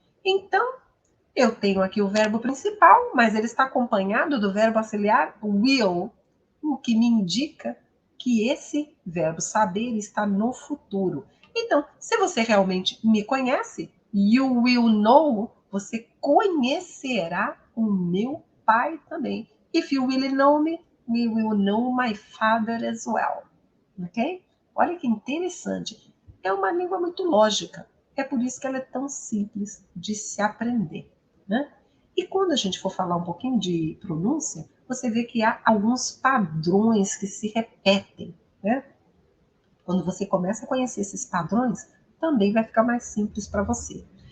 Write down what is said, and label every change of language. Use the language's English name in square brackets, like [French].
[Portuguese] Então, eu tenho aqui o verbo principal, mas ele está acompanhado do verbo auxiliar will, o que me indica que esse verbo saber está no futuro. Então, se você realmente me conhece, [English] you will know, [Portuguese] você conhecerá o meu pai também. [English] If you really know me, we will know my father as well. [Portuguese] Ok? Olha que interessante. É uma língua muito lógica. É por isso que ela é tão simples de se aprender, né? E quando a gente for falar um pouquinho de pronúncia, você vê que há alguns padrões que se repetem, né? Quando você começa a conhecer esses padrões, também vai ficar mais simples para você.